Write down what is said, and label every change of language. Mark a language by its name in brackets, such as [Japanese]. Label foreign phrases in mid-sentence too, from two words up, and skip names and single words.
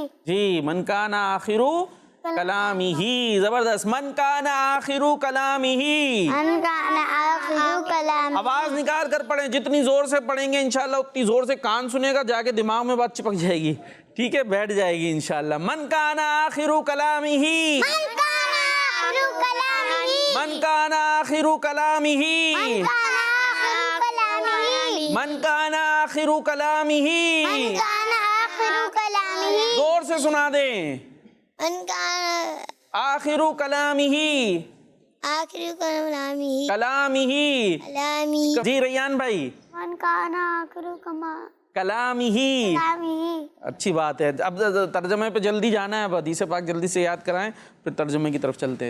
[Arabic] جی من کانا آخرو کلامی ہی. زبردست. من کانا آخرو کلامی ہی. من کانا آخرو کلامہ. [Urdu] آواز نکال کر پڑھیں، جتنی زور سے پڑھیں گے انشاءاللہ اتنی زور سے کان سنے گا، جا کے دماغ میں بات چپک جائے گی. ٹھیک ہے بیٹھ جائے گی انشاءاللہ. [Arabic] من کانا آخرو کلامی ہی. من کانا آخرو کلامہ. من کانا آخرو کلامی ہی. من کانا آخرو کلامی ہی. من کانا آخرو کلامہ. [Urdu] زور سے سنا دیں. [Arabic] من کانا آخرو کلامی ہی. آخرو کلامہ. کلامی ہی. کلامہ. [Urdu] جی ریان بھائی. [Arabic] من کانا آخرو کلامہ. کلامی [Urdu] اچھی بات ہے. اب ترجمے پہ جلدی جانا ہے, اب حدیث پاک جلدی سے یاد کرائیں, پھر ترجمے کی طرف چلتے ہیں.